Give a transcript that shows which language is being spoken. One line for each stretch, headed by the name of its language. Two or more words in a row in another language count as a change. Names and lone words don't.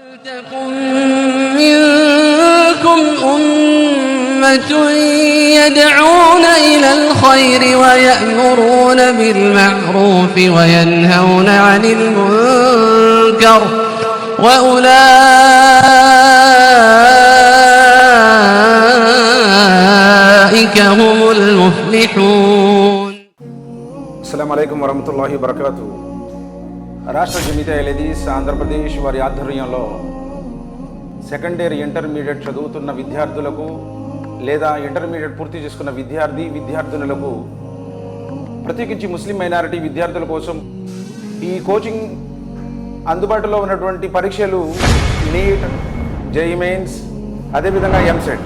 Arabic: ولتكن منكم أمة يدعون إلى الخير ويأمرون بالمعروف وينهون عن المنكر وأولئك هم المفلحون. السلام عليكم ورحمة الله وبركاته.
Telugu: రాష్ట్ర జమీయత్ హదీస్ ఆంధ్రప్రదేశ్ వారి ఆధ్వర్యంలో
English: second year intermediate
Telugu: చదువుతున్న విద్యార్థులకు లేదా ఇంటర్మీడియట్ పూర్తి చేసుకున్న విద్యార్థినులకు ప్రత్యేకించి
English: Muslim minority
Telugu: విద్యార్థుల కోసం ఈ కోచింగ్ అందుబాటులో ఉన్నటువంటి పరీక్షలు నీట్,
English: JEE Mains,
Telugu: అదేవిధంగా ఎంసెట్.